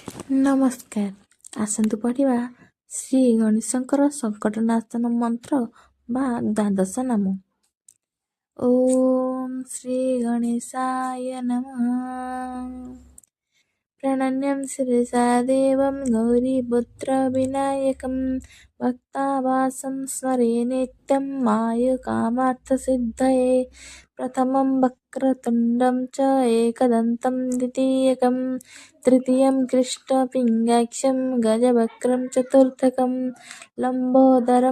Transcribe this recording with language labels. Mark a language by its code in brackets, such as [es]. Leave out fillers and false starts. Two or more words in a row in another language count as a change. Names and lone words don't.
[or] ନମସ୍କାର। ଆସନ୍ତୁ ପଢ଼ିବା ଶ୍ରୀ ଗଣେଶଙ୍କର ସଙ୍କଟନାଶନ ମନ୍ତ୍ର ବା ଦ୍ୱାଦଶ ନାମ। [sa] ଓମ୍ ଶ୍ରୀ ଗଣେଶାୟ ନମଃ। प्रणन्यं शिरसा देवं गौरीपुत्रविनायकं भक्तावासं स्मरे नित्यं मायुकामार्थसिद्धये। प्रथमं वक्रतुण्डं च एकदन्तं द्वितीयकं तृतीयं कृष्णपिङ्गाक्षं गजवक्त्रं चतुर्थकं लम्बोदरं